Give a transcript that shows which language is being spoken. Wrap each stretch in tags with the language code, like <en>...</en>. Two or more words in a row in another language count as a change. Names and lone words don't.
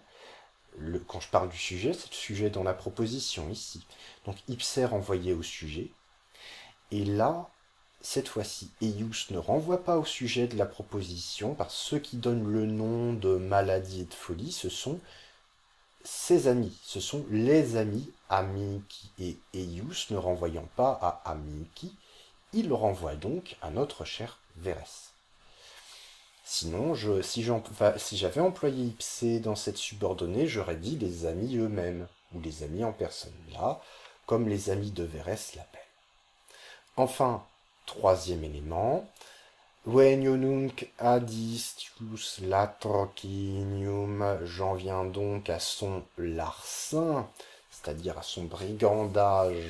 <fr>Quand je parle du sujet, c'est le sujet dans la proposition ici. Donc ipse renvoyé au sujet. Et là, cette fois-ci, eius ne renvoie pas au sujet de la proposition, parce que ceux qui donnent le nom de maladie et de folie, ce sont ses amis, ce sont les amis,</fr> <la>amici et eius,</la> <fr>ne renvoyant pas à amici, il renvoie donc à notre cher Vérès. Sinon, si j'avais employé ipse dans cette subordonnée, j'aurais dit les amis eux-mêmes, ou les amis en personne. Là, comme les amis de Vérès l'appellent. Enfin, troisième élément,</fr> <la>Venionunc adistius latrocinium,</la> <fr>j'en viens donc à son larcin, c'est-à-dire à son brigandage.</fr>